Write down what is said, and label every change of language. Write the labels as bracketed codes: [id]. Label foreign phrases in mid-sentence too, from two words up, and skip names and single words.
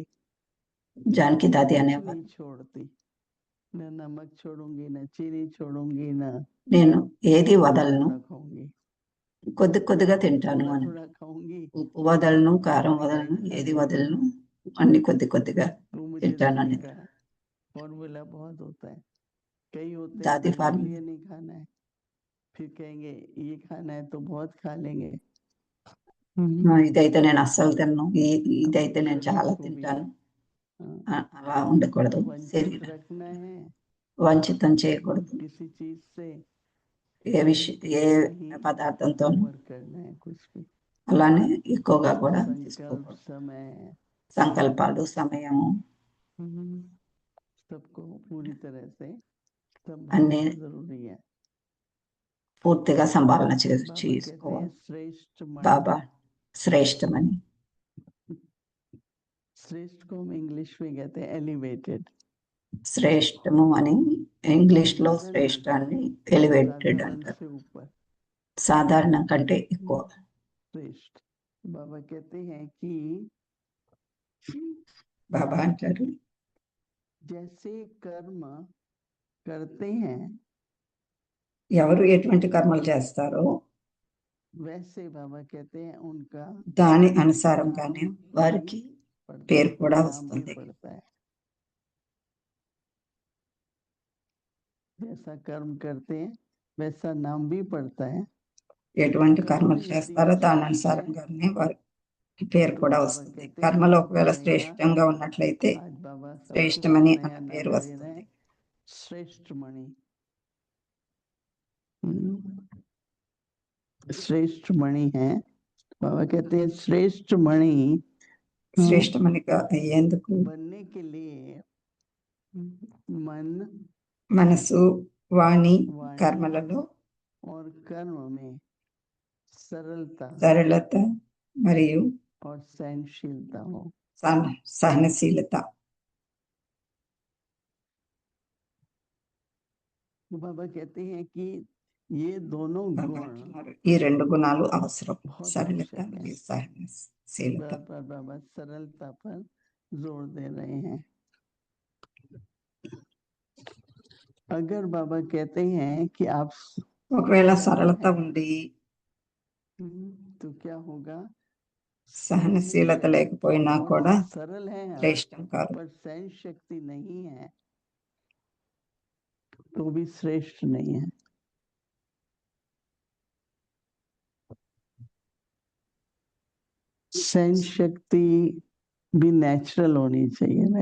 [te] జానకి దాది [hi] कुछ [te] అనేవారు, [hi] नहीं छोड़ती न नमक छोड़ूंगी न चीनी छोड़ूंगी न [te] నేను ఏది వదలను, [hi] थोड़ा खाऊंगी [te] కొద్ది కొద్దిగా తింటాను [hi] थोड़ा [te] అని. [hi] थोड़ा खाऊंगी [te] ఉప్పు వదలను, కారం వదలను, ఏది వదలను, అన్ని కొద్ది కొద్దిగా [hi] वो मुझे [te] తింటాను [hi] दादी [te] అని. [hi] का फॉर्मूला बहुत होता है कई होते हैं दादी बिल्कुल फार्मूला ये नहीं खाना है फिर कहेंगे ये खाना है तो बहुत खा लेंगे [te] ఇదైతే నేను అస్సలు తినను, ఇదైతే నేను [hi] शरीर [te] చాలా [hi] को भी [te] తింటాను. [hi] हाँ, [te] అలా ఉండకూడదు. [hi] वंचित [te] శరీరం [hi] रखना है [te] వంచితం చేయకూడదు. [hi] किसी चीज से [te] ఏ [hi] नहीं [te] పదార్థంతో [hi] ओवर करना है कुछ भी [te] అలానే ఎక్కువగా కూడా [hi] संकल्प [te] తీసుకోకూడదు. [hi] समय [te] సంకల్పాలు, సమయము [hi] सबको पूरी तरह से [te] అన్ని [hi] संभालना जरूरी है [te] పూర్తిగా సంభాలన [hi] बाबा कहते हैं [te] చేసుకోవాలి. [hi] श्रेष्ठ [te] బాబా [hi] मन [te] శ్రేష్టమని, [hi] श्रेष्ठ को हम इंग्लिश में कहते हैं एलिवेटेड [te] శ్రేష్టము అని ఇంగ్లీష్లో [hi] साधारण [te] శ్రేష్టాన్ని ఎలివేటెడ్ [hi] साधारण [te] అంటారు. [hi] से ऊपर [te] సాధారణం కంటే ఎక్కువ. [hi] श्रेष्ठ बाबा कहते हैं कि [te] బాబా అంటారు, [hi] जैसे कर्म करते हैं [te] ఎవరు ఎటువంటి కర్మలు చేస్తారో [hi] वैसे बाबा कहते हैं उनका [te] దాని [hi] नाम [te] అనుసారంగానే వారికి [hi] भी पड़ता [te] పేరు [hi] है, [te] కూడా [hi] नाम भी [te] వస్తుంది. [hi] पड़ता है। जैसा कर्म करते हैं वैसा नाम भी पड़ता है। [te] ఎటువంటి [hi] कर्म [te] కర్మలు [hi] यदि [te] చేస్తారో దాని [hi] श्रेष्ठ है [te] అనుసారంగానే వారికి పేరు [hi] तो [te] కూడా [hi] बाबा [te] వస్తుంది. [hi] कहते हैं [te] కర్మలు [hi] आज [te] ఒకవేళ [hi] बनेगा, [te] శ్రేష్టంగా ఉన్నట్లయితే [hi] आज बाबा सबको [te] శ్రేష్టమని [hi] नया [te] అన్న [hi] नाम [te] పేరు [hi] दे रहे [te] వస్తుంది. [hi] हैं, श्रेष्ठ मणि। श्रेष्ठ मणि है, बाबा कहते हैं श्रेष्ठ मणि [te] శ్రేష్టమనిగా అయ్యేందుకు [hi] बनने के लिए मन, [te] మనసు, వాణి, [hi] वाणी [te] కర్మలలో [hi] और कर्म में सरलता [te] సరళత మరియు [hi] और सहनशीलता हो। [te] సహనశీలత. [hi] तो बाबा कहते हैं कि ये दोनों गुण [te] ఈ రెండు గుణాలు అవసరం, [hi] बहुत [te] సరళత [hi] आवश्यक है। [te] మరియు సహనశీలత. [hi] बार बार बाबा सरलता पर जोर दे रहे हैं। अगर बाबा कहते हैं कि आप [te] ఒకవేళ [hi] सरल [te] సరళత [hi] हैं, [te] ఉండి [hi] तो क्या होगा? [te] సహనశీలత లేకపోయినా [hi] और [te] కూడా [hi] सरल है आप, [te] శ్రేష్టం కాదు. [hi] पर सहन शक्ति नहीं है तो भी श्रेष्ठ नहीं है। सहन शक्ति भी नेचुरल होनी चाहिए ना,